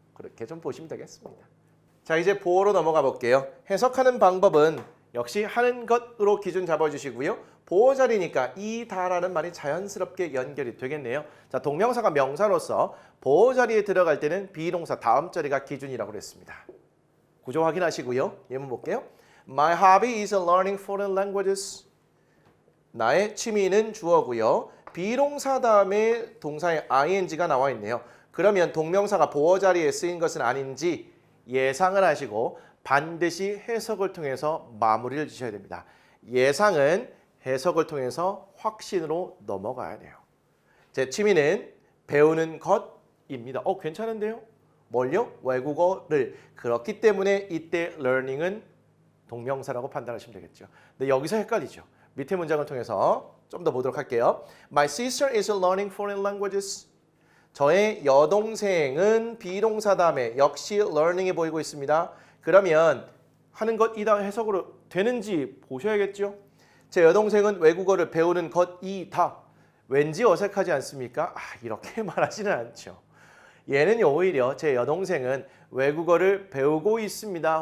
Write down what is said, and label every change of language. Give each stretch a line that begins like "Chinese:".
Korean: 그렇게 좀 보시면 되겠습니다. 자, 이제 보어로 넘어가 볼게요. 해석하는 방법은 역시 하는 것으로 기준 잡아주시고요. 보어 자리니까 이다라는 말이 자연스럽게 연결이 되겠네요. 자, 동명사가 명사로서 보어 자리에 들어갈 때는 비동사 다음 자리가 기준이라고 그랬습니다. 구조 확인하시고요. 예문 볼게요.
English: My hobby is learning foreign languages.
Korean: 나의 취미는 주어고요. 비동사 다음에 동사의 ing가 나와 있네요. 그러면 동명사가 보어 자리에 쓰인 것은 아닌지 예상을 하시고 반드시 해석을 통해서 마무리를 지셔야 됩니다. 예상은 해석을 통해서 확신으로 넘어가야 돼요. 제 취미는 배우는 것입니다. 괜찮은데요? 뭘요? 외국어를. 그렇기 때문에 이때 learning은 동명사라고 판단하시면 되겠죠. 근데 여기서 헷갈리죠. 밑에 문장을 통해서 좀 더 보도록 할게요.
English: My sister is learning foreign languages.
Korean: 저의 여동생은 비동사 다음에 역시 learning이 보이고 있습니다. 그러면 하는 것이다 해석으로 되는지 보셔야겠죠. 제 여동생은 외국어를 배우는 것이다. 왠지 어색하지 않습니까? 이렇게 말하지는 않죠. 얘는 오히려 제 여동생은 외국어를 배우고 있습니다.